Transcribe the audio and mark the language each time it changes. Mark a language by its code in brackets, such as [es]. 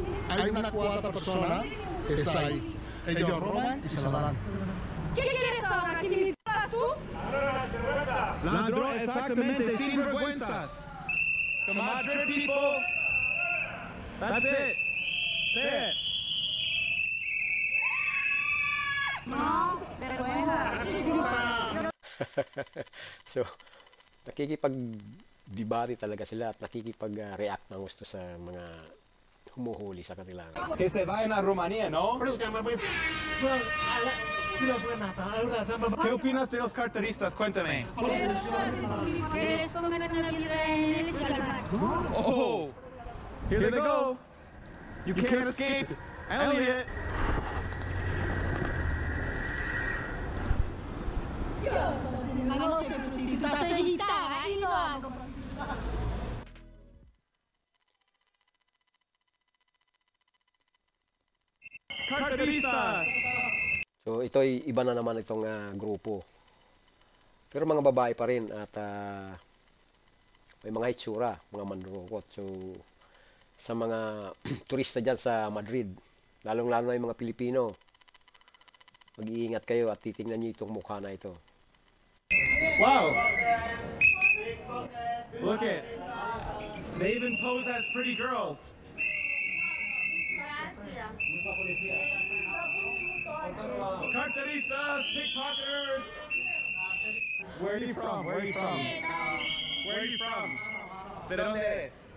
[es] Hay una cuarta persona que está ahí. Ellos roban y se la dan. ¿Qué quieres ahora? ¿Que me pagas tú? Ladrón, exactamente, sin vergüenzas. [en] The Madrid people, that's it. Say it. [es] No, vergüenza. [tl] So, nakikipag-debate talaga sila at nakikipag-react ng gusto sa mga humuhuli sa kanila. [es] Que se vayan a Rumanía, ¿no? ¿Qué opinas de los carteristas? Cuéntame. Que les pongan una piedra en el escalvar. [en] Oh, here they go. You can't escape. Elliot. [es] No soy prostituta, soy gitana y no hago Carteristas. [tl] So, ito ay iba na naman itong grupo. Pero mga babae pa rin at may mga hitsura, mga mandurokot. So, sa mga turista dyan sa Madrid, lalong-lalo na yung mga Pilipino, mag-iingat kayo at titingnan nyo itong mukha na ito. [en] Wow. Look it. They even pose as pretty girls. Carteristas, pickpocketers. Where are you from? Where are you from? Where are you from? [es] ¿De dónde eres?